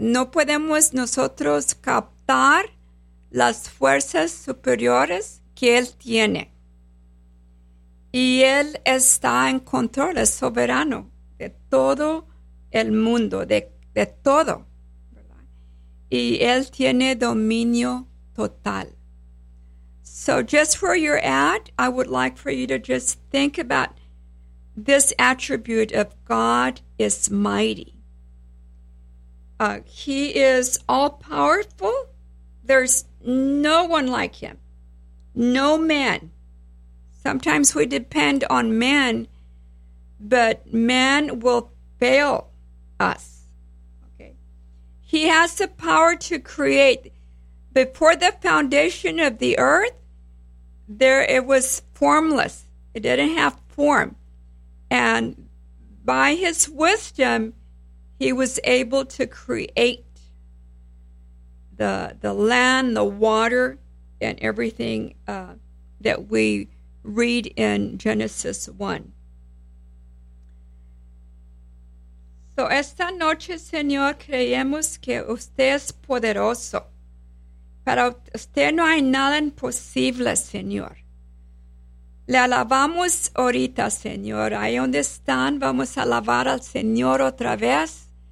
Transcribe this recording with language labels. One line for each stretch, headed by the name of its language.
Spanish: No podemos nosotros captar las fuerzas superiores que Él tiene. Y Él está en control, es soberano de todo el mundo, de todo, ¿verdad? Y Él tiene dominio total.
English: So just where you're at, I would like for you to just think about this attribute of God is mighty. He is all-powerful. There's no one like Him. No man. Sometimes we depend on man, but man will fail us. Okay. He has the power to create. Before the foundation of the earth, there it was formless. It didn't have form. And by His wisdom, He was able to create the land, the water, and everything that we read in Genesis 1.
Spanish: So esta noche, Señor, creemos que usted es poderoso. Para usted no hay nada imposible, Señor. Le alabamos ahorita, Señor. Ahí donde están, vamos a alabar al Señor otra vez.